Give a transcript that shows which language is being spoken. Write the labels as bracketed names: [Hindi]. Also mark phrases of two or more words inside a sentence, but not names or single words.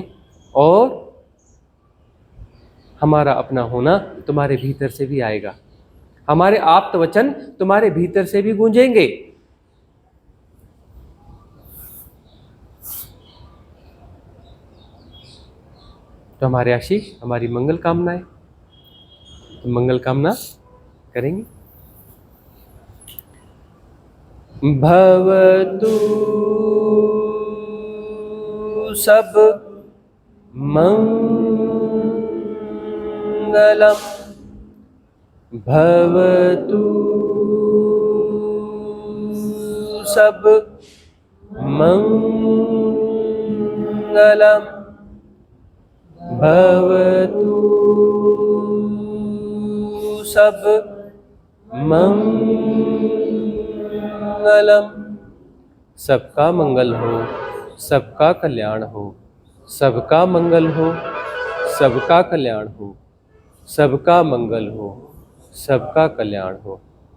[Hindi] और हमारा अपना होना तुम्हारे भीतर से भी आएगा, हमारे आप्त वचन तुम्हारे भीतर से भी गूंजेंगे। तो हमारे आशीष, हमारी मंगल कामनाएं, तो मंगल कामना करेंगे। [Pali] भवतु सब मंगलम, भवतु सब मंगलम, भवतु सब मंगलम। [Hindi] सबका मंगल हो, सबका कल्याण हो, सबका मंगल हो, सबका कल्याण हो, सबका मंगल हो, सबका कल्याण हो।